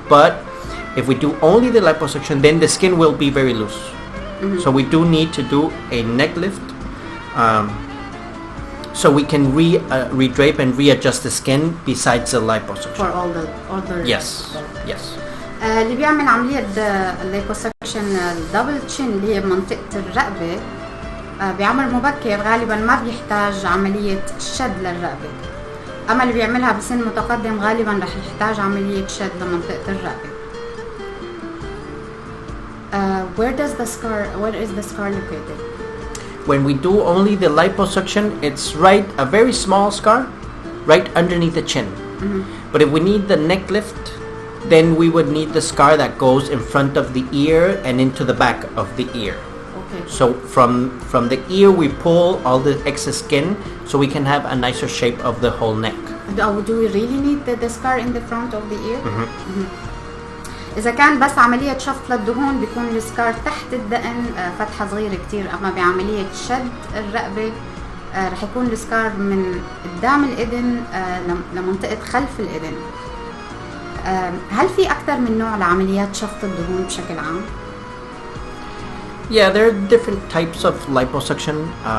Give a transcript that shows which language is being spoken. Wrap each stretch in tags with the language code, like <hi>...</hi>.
<en>But if we do only the liposuction, then the skin will be very loose. So we do need to do a neck lift, so we can redrape and readjust the skin besides the liposuction. For all the yes.</en> <ar>اللي بيعمل عملية الليبوسكشن الدبل تشين اللي هي بمنطقة الرقبة بعمر مبكر غالبا ما بيحتاج عملية شد للرقبة، أما اللي بيعملها بسن متقدم غالبا رح يحتاج عملية شد لمنطقة الرقبة.</ar> <en>Where is the scar located? When we do only the liposuction, it's a very small scar right underneath the chin. But if we need the neck lift, then we would need the scar that goes in front of the ear and into the back of the ear. Okay. So from the ear we pull all the excess skin so we can have a nicer shape of the whole neck. Do we really need the scar in the front of the ear?</en> <ar>إذا كان بس عملية شفط للدهون بيكون السكار تحت الدقن فتحة صغيرة كتير، أما بعملية شد الرقبة رح يكون السكار من قدام الإذن لمنطقة خلف الإذن. هل في أكثر من نوع لعمليات شفط الدهون بشكل عام؟</ar> <en>Yeah, there are different types of liposuction.</en>